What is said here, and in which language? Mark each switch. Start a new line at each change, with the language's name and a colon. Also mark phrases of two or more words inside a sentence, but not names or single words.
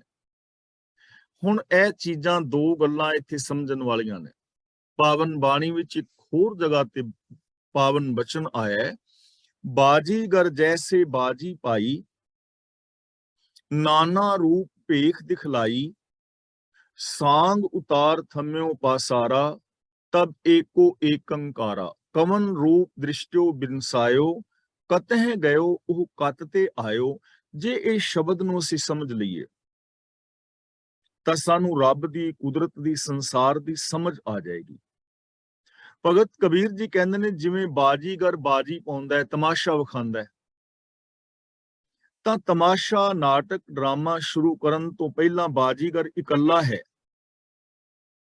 Punjabi: ਹੁਣ ਇਹ ਚੀਜ਼ਾਂ, ਦੋ ਗੱਲਾਂ ਇੱਥੇ ਸਮਝਣ ਵਾਲੀਆਂ ਨੇ। ਪਾਵਨ ਬਾਣੀ ਵਿੱਚ ਇੱਕ ਹੋਰ ਜਗ੍ਹਾ ਤੇ ਪਾਵਨ ਬਚਨ ਆਇਆ ਹੈ, ਬਾਜੀਗਰ ਜੈਸੇ ਬਾਜੀ ਪਾਈ, ਨਾਨਾ ਰੂਪ ਭੇਖ ਦਿਖਲਾਈ, ਸਾਂਗ ਉਤਾਰ ਥੰਮਿਓ ਪਾਸਾਰਾ, ਤਬ ਏਕੋ ਏਕੰਕਾਰਾ, ਕਵਨ ਰੂਪ ਦ੍ਰਿਸਟੋ ਬਿਨਸਾਇਓ, ਕਤਹ ਗਇਓ ਉਹ ਕਤ ਤੇ ਆਇਓ। ਜੇ ਇਹ ਸ਼ਬਦ ਨੂੰ ਅਸੀਂ ਸਮਝ ਲਈਏ ਤਾਂ ਸਾਨੂੰ ਰੱਬ ਦੀ, ਕੁਦਰਤ ਦੀ, ਸੰਸਾਰ ਦੀ ਸਮਝ ਆ ਜਾਏਗੀ। ਭਗਤ ਕਬੀਰ ਜੀ ਕਹਿੰਦੇ ਨੇ, ਜਿਵੇਂ ਬਾਜੀਗਰ ਬਾਜੀ ਪਾਉਂਦਾ ਹੈ, ਤਮਾਸ਼ਾ ਵਿਖਾਉਂਦਾ ਹੈ, ਤਾਂ ਤਮਾਸ਼ਾ, ਨਾਟਕ, ਡਰਾਮਾ ਸ਼ੁਰੂ ਕਰਨ ਤੋਂ ਪਹਿਲਾਂ ਬਾਜੀਗਰ ਇਕੱਲਾ ਹੈ।